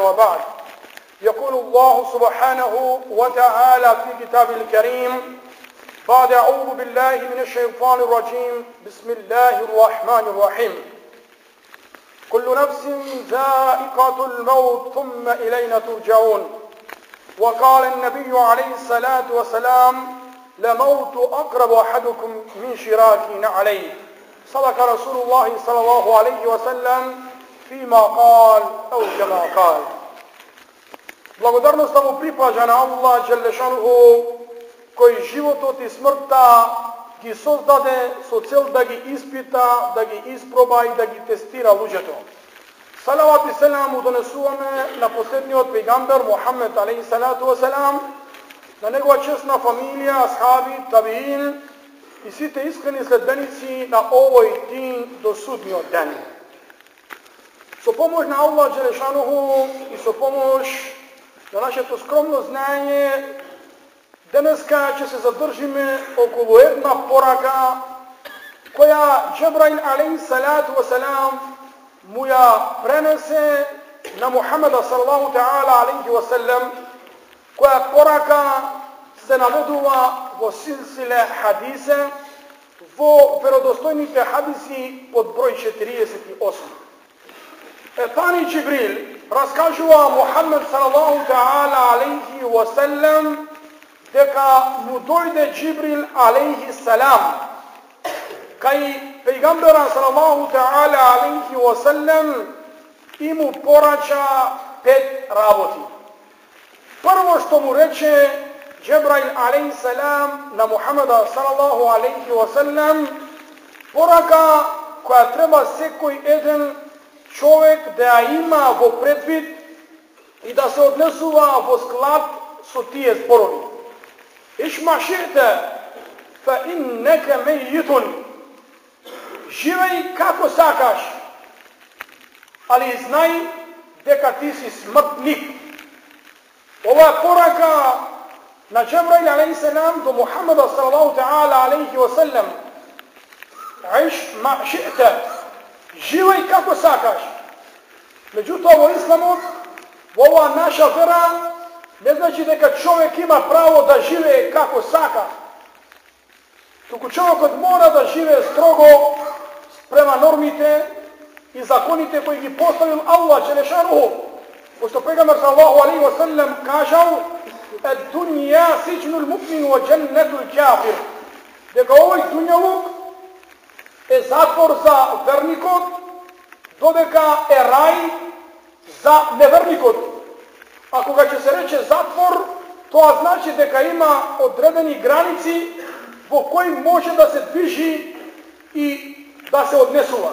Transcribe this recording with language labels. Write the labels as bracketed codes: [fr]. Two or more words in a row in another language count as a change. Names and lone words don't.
[ar] وبعد، يقول الله سبحانه وتعالى في كتابه الكريم بعد أعوذ بالله من الشيطان الرجيم بسم الله الرحمن الرحيم: كل نفس ذائقة الموت ثم إلينا ترجعون. وقال النبي عليه الصلاة والسلام: لموت أقرب أحدكم من شراك نعليه. صدق رسول الله صلى الله عليه وسلم فيما قال أو كما قال. [mk] Благодарност му припажа на [ar] الله جل شأنه, [mk] кој животот и смртта ги создаде со цел да ги испита, да ги испроба и да ги тестира луѓето. Салават и селам му донесуваме на последниот пејгамбер Мухаммед [ar] عليه الصلاة والسلام, [mk] на негова честна фамилија, асхаби, табиин и сите искрени следбеници на овој дин до судниот ден. Со помош на [ar] الله جل شأنه [mk] и со помош на нашето скромно знаење, денеска ќе се задржиме околу една порака која Џебраил [ar] عليه الصلاة والسلام [mk] му ја пренесе на Мухамеда [ar] صلى الله تعالى عليه وسلم, [mk] која порака се наведува во силсиле хадисе, во веродостојните хадиси под број 48. Етани Џибрил раскажува Мухамед [ar] صلى الله تعالى عليه وسلم [mk] дека му дојде Џибрил [ar] عليه السلام [mk] кај пејгамбера [ar] صلى الله تعالى عليه وسلم [mk] и му порача 5 работи. Прво што му рече Џебраил [ar] عليه السلام [mk] на Мухамеда [ar] صلى الله عليه وسلم, [mk] порака која треба секој еден човек да ја има во предвид и да се однесува во склад со тие зборови. [ar] عش ما شئت فإنك ميت. [mk] Живеј како сакаш, али знај дека ти си смртник. Ова е порака на Џебраил [ar] عليه السلام [mk] до Мухамеда [ar] صلى الله تعالى عليه وسلم. عش ما شئت. [mk] Живеј како сакаш. Меѓутоа во исламот, во оваа наша вера, не значи дека човек има право да живее како сака. Туку човекот мора да живее строго према нормите и законите кои ги поставил [ar] الله جل شأنه. [mk] Пошто пејгамбер [ar] صلى الله عليه وسلم [mk] кажал: [ar] "الدنيا سجن المؤمن وجنة الكافر." [mk] Дека овој дуњалук е затвор за верникот, додека е рај за неверникот. А кога ќе се рече затвор, тоа значи дека има одредени граници во кои може да се движи и да се однесува.